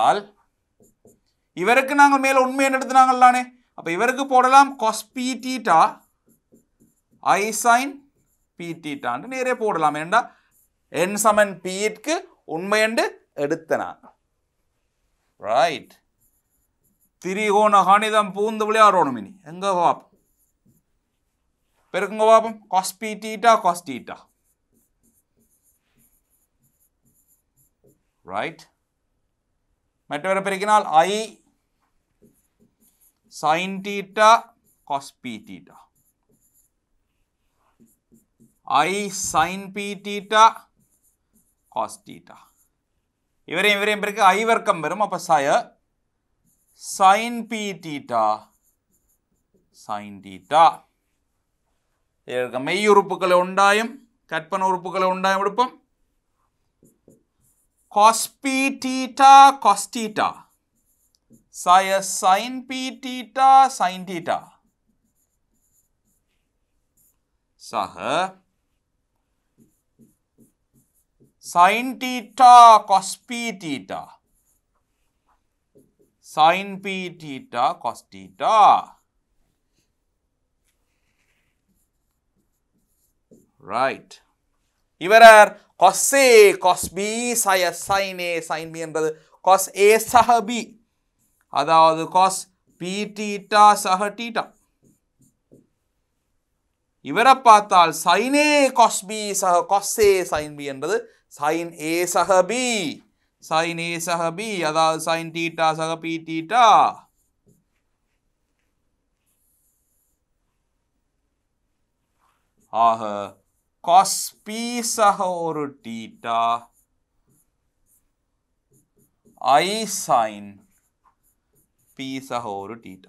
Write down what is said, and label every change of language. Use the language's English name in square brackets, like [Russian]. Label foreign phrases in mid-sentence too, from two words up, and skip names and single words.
[Tamil] எடுத்தால் இவருக்கு நாங்கள் மேலே உண்மையை எடுத்துனாங்கல்லானே அப்போ இவருக்கு போடலாம் [English] cos p theta I sin p theta [Tamil] நேரே போடலாம். ஏண்டா n சமன் p க்கு உண்மை என்று எடுத்தனா. ரைட். திரிகோண கணிதம் பூந்து விளையாடணும் இனி. எங்க பாப்போம்? பெருக்குங்க பாப்போம். [English] cos p theta cos theta. [Tamil] ரைட். மற்றவரை பெருக்கினால் [English] I sin theta cos p theta. I sin p theta cos theta. [Tamil] இவரையும் பெருக்கு I வர்க்கம் வரும். அப்ப [English] sin p theta sin theta. [Tamil] மெய் உறுப்புகளை உண்டாயும் கற்பனை உறுப்புகளை உண்டாயும் எடுப்போம். [English] cos p theta cos theta. sin p theta sin theta. sin theta cos p theta. sin p theta cos theta. Right. [Tamil] இவரார் [English] cos A cos B sin A sin B [Tamil] என்றது [English] cos A [Tamil] சக B. அதாவது [English] cos p theta [Tamil] சக theta. இவரை பார்த்தால் [English] sin A cos B [Tamil] சக [English] cos A sin B [Tamil] என்றது [English] sin A [Tamil] சக B. [English] sin A [Tamil] சக B அதாவது [English] sin theta [Tamil] சக [English] p theta. [Tamil] ஆக [English] cos p [Tamil] சக ஒரு theta [English] I sin p [Tamil] சக ஒரு theta.